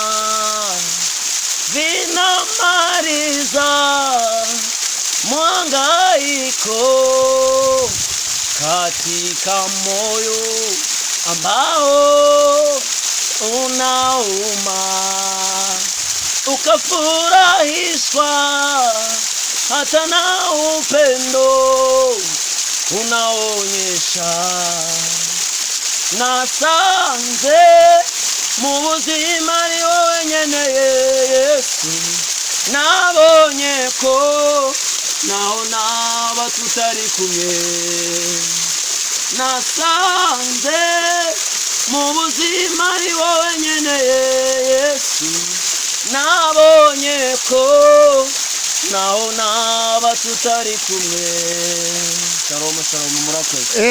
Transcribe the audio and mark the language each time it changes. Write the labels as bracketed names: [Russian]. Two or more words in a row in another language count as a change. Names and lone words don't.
[Swahili] vinamaliza mhangaiko katika moyo ambao unauma ukafurahishwa hata na upendo unaonyesha [Kinyarwanda] nasanze mu buzima ari wowe nkeneye Yesu nabonye ko naho naba tutari kumwe nasanze mu buzima ari wowe nkeneye Yesu nabonye ko naho naba tutari kumwe [Hebrew] Shalom shalom [Kinyarwanda] murakoze